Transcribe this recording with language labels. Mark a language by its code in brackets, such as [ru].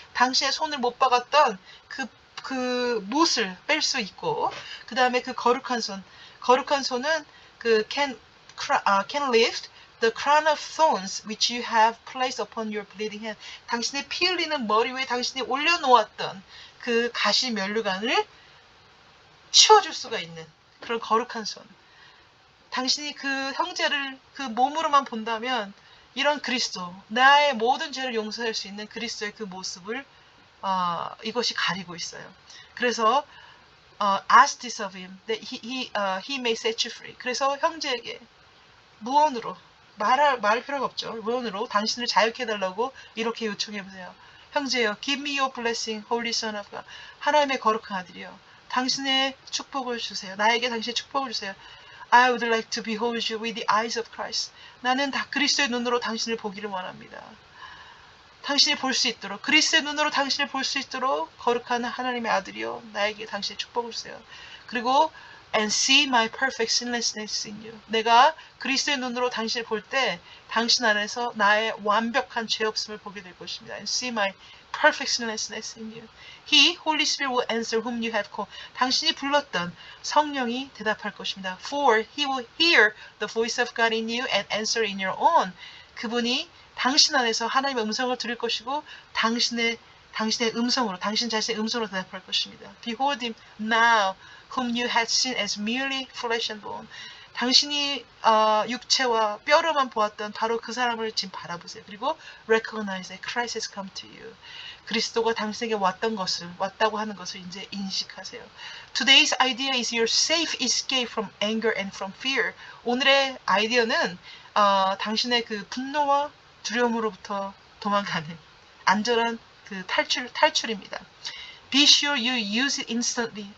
[ko] 당신의 손을 못 박았던 그 못을 뺄 수 있고, 그 다음에 그 거룩한 손은 그 [en] can lift the crown of thorns which you have placed upon your bleeding hand. [ko] 당신의 피 흘리는 머리 위에 당신이 올려놓았던 그 가시 면류관을 치워줄 수가 있는 그런 거룩한 손. 당신이 그 형제를 그 몸으로만 본다면 이런 그리스도, 나의 모든 죄를 용서할 수 있는 그리스도의 그 모습을 이것이 가리고 있어요. [en] 그래서 ask this of him that he may set you free. [ko] 그래서 형제에게 무언으로 말할 필요가 없죠. 무언으로 당신을 자유케 해달라고 이렇게 요청해 보세요. [en] 형제여, give me your blessing, holy son of God. [ko] 하나님의 거룩한 아들이여, 당신의 축복을 주세요. 나에게 당신의 축복을 주세요. [en] I would like to behold you with the eyes of Christ. [ko] 나는 다 그리스도의 눈으로 당신을 보기를 원합니다. 당신이 볼 수 있도록, 그리스도의 눈으로 당신을 볼 수 있도록 거룩한 하나님의 아들이요, 나에게 당신의 축복을 주세요. [en] 그리고 and see my perfect sinlessness in you. [ko] 내가 그리스도의 눈으로 당신을 볼 때 당신 안에서 나의 완벽한 죄 없음을 보게 될 것입니다. [en] And see my perfect sinlessness in you. He, Holy Spirit, will answer whom you have called. [ko] 당신이 불렀던 성령이 대답할 것입니다. [en] For he will hear the voice of God in you and answer in your own. [ko] 그분이 당신 안에서 하나님의 음성을 들을 것이고 당신의 음성으로, 당신 자신의 음성으로 대답할 것입니다. [en] Behold him now, whom you had seen as merely flesh and bone. [ko] 당신이 육체와 뼈로만 보았던 바로 그 사람을 지금 바라보세요. [en] 그리고 recognize that Christ has come to you. [ko] 그리스도가 당신에게 왔다고 하는 것을 이제 인식하세요. [en] Today's idea is your safe escape from anger and from fear. [ko] 오늘의 아이디어는 당신의 그 분노와 두려움으로부터 도망가는 안전한 그 탈출입니다. [en] Be sure you use it instantly.